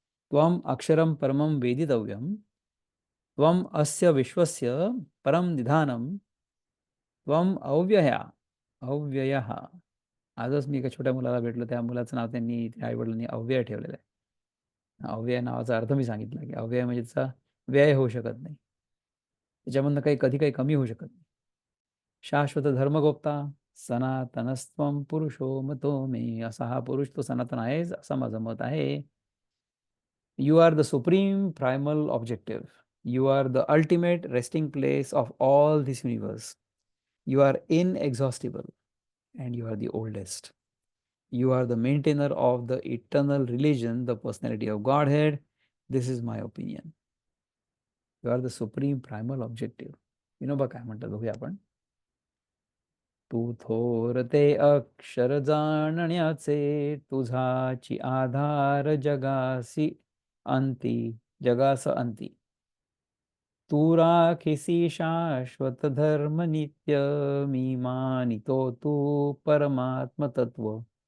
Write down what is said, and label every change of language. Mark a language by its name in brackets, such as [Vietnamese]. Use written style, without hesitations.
[Sanskrit] त्वम् अक्षरं परमं वेदितव्यं त्वम् अस्य विश्वस्य परं निधानं त्वम् अव्ययः. [Marathi] आजच मी एका छोट्या मुलाला भेटलो. त्या मुलाचं नाव त्यांनी त्या आईवडिलांनी अव्यय ठेवलेलं आहे. अव्यय नावाचा अर्थ मी सांगितला की अव्यय म्हणजे त्याचा व्यय होऊ शकत नाही. त्याच्यामधनं कधी काही कमी होऊ शकत नाही. [Sanskrit] शाश्वत धर्मगोप्ता सनातनस्त्वं पुरुषो मतो मे. [Marathi] असा हा पुरुष तो सनातन आहेस असं माझं मत आहे. [English] You are the supreme primal objective. You are the ultimate resting place of all this universe. You are inexhaustible and you are the oldest. You are the maintainer of the eternal religion, the personality of Godhead. This is my opinion. You are the supreme primal objective. [Marathi] Vinoba काय म्हणतात बघूया आपण. तू थोर ते अक्षर जाणण्याचे, तुझाची आधार जगासी अंती, जगास अंती. तू राखीसी शाश्वत धर्म नित्य, मी मानितो तू परमात्म तत्व.